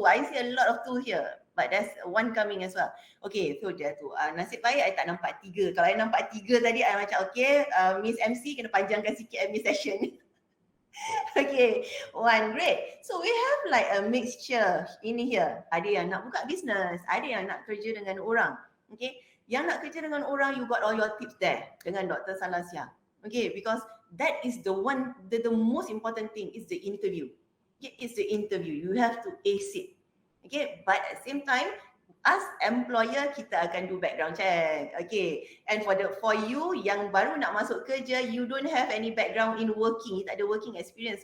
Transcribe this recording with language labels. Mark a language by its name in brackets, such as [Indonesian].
[English] I see a lot of 2 here. But there's 1 coming as well. [Malay] Okay, so dia tu. Nasib baik I tak nampak 3. Kalau I nampak 3 tadi, I macam okay, Miss MC kena panjangkan sikit MA session. [English] Okay, 1, great. So we have like a mixture in here. [Malay] Ada yang nak buka business, ada yang nak kerja dengan orang. [English] Okay, [Malay] yang nak kerja dengan orang, [English] you got all your tips there dengan Dr. Salasia. Okay, because that is the one, the most important thing is the interview. Okay, it's the interview. You have to ace it. Okay, but at the same time, As employer, [Malay] kita akan [English] do background check. Okay. And for you [Malay] yang baru nak masuk kerja, [English] you don't have any background in working. You tak ada working experience.